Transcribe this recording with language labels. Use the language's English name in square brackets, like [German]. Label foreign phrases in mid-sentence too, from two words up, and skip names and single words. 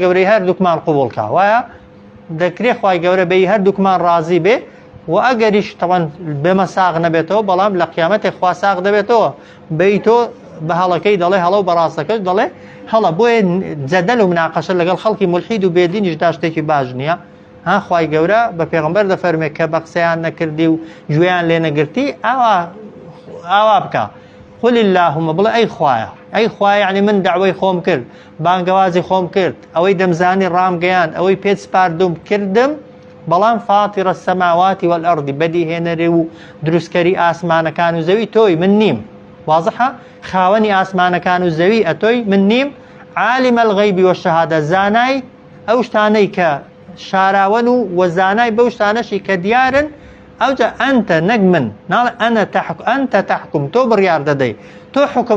[Central Kurdish] گەورەی هەردووکمان قبوڵکا وایە دەکرێت خوای گەورە بەی هەردووکمان ڕازی بێ و ئەگەریش تەوان بێمە ساغ نەبێتەوە بەڵام لە قیامەتێک خوا ساغ دەبێتەوە بەی تۆ بە هەڵەکەی دەڵێ هەڵە و بەڕاستەکەش دەڵێ هەڵە بۆیە جەدەل و مناقەشە لەگەڵ خەڵکی مولحید و بێدینیشدا شتێکی باش نییە خوای گەورە بە پێغەمبەر دەفەرمێت کە بە قسەیان نەکردی و گوێیان لێ نەگرتی ئاوا بکە [Arabic] قل اللهم [Central Kurdish] بڵێ ئەی خوایە یعنی من دعوەی خۆم کرد بانگەوازی خۆم کرد ئەوەی دەمزانی ڕامگەیان ئەوەی پێت سپاردوم کردم بەڵام [Arabic] فاتر السماوات والأرض [Central Kurdish] بەدیهێنەرێ و دروستکەری ئاسمانەکان و زەوی تۆی من نیم واضحە خاوەنی ئاسمانەکان و زەوی ئەتۆی من نیم [Arabic] عالم الغیب والشهادە [Central Kurdish] زانای ئەو شتانەی کە شاراون و وەزانای بەو شتانەشی کە دیارن ئەوجا ئەنتە نەک من ناڵێ [Arabic] ئەنتە تەحکم [Central Kurdish] تۆ بڕیار دەدەی تۆ حکم